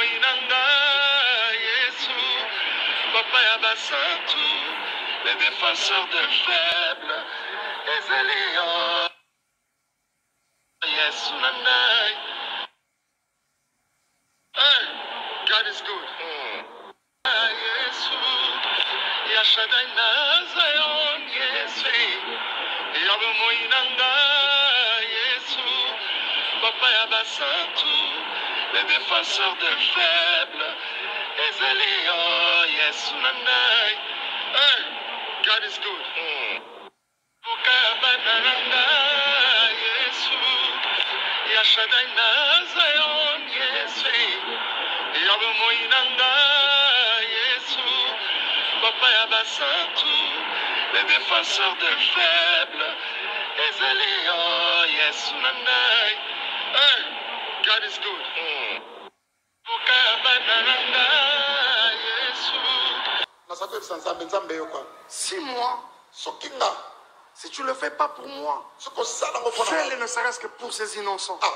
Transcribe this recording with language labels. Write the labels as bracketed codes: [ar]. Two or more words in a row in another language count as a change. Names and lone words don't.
[ln] nanga Yesu papa ya basantu [fr] les défenseurs de faibles [ln] ezali yo Yesu nanga. [en] Hey, God is good. [ln] Yesu Yashadai na Zion Yesu Yabo moinanga Yesu papa ya basantu [fr] les défenseurs de faibles [ln] ezali yo Yesu nanga. [en] Hey, God is good. [ln] Bukabananga Yesu Yashadai na Zion Yesu Yabo moinanga Yesu papa ya basantu [fr] les défenseurs de faibles [ln] ezali yo Yesu nanga. [en] Hey, God is good. [ln] Bukabananga Yesu. [fr] 6 mois, si tu ne le fais pas pour moi, fais-le ne serait-ce que pour ces innocents.